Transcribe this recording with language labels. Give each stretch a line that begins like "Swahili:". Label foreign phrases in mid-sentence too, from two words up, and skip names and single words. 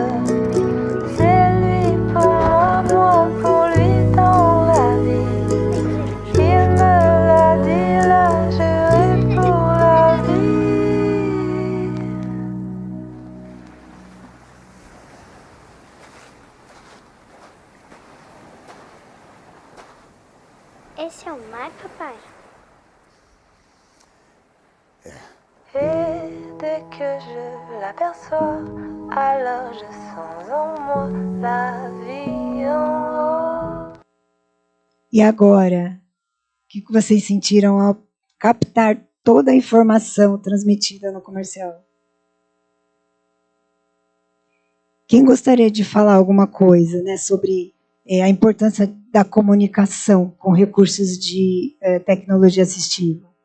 French: C'est lui pour moi pour lui dans la vie. Il me l'a dit là, juré pour la vie.
Portuguese: Esse é o mar, papai?
French: Et dès que je l'aperçois, alors je sens en moi la vie en rose.
Portuguese: E agora, que vocês sentiram ao captar toda a informação transmitida no comercial? Quem gostaria de falar alguma coisa, né, sobre a importância da comunicação com recursos de tecnologia assistiva?